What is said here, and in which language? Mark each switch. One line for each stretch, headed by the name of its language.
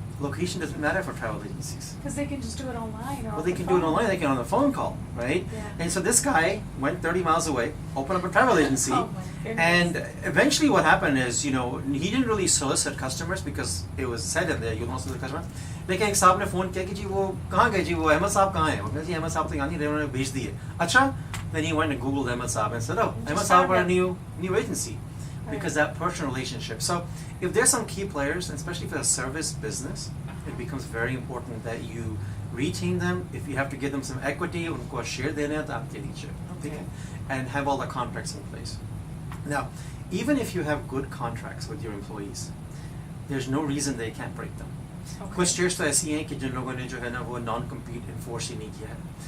English: Location doesn't matter for travel agencies. Because they can just do it online. Or Well, they can do it online. They can on a phone call, right? Yeah. And so this guy went 30 miles away, opened up a travel agency, Oh, my goodness. and eventually what happened is, he didn't really solicit customers because it was said in there, you don't solicit customers.
Hindi: लेकिन एक साहब ने phone किया कि जी वो कहाँ गए जी वो अहमद साहब कहाँ हैं? वो कहते जी अहमद साहब तो यहाँ नहीं रहे उन्होंने भेज दिए.
English: अच्छा, then he went and googled Ahmed Saab and said, oh, Ahmed Saab are a new agency. Because that personal relationship. So if there's some key players, and especially for a service business, it becomes very important that you retain them. If you have to give them some equity,
Hindi: उनको share देना है तो आप दे दीजिए.
English: Okay. And have all the contracts in place. Now, even if you have good contracts with your employees, there's no reason they can't break them. Okay.
Hindi: कुछ चीज़ तो ऐसी हैं कि जिन लोगों ने जो है ना वो non-compete enforce ही नहीं किया है.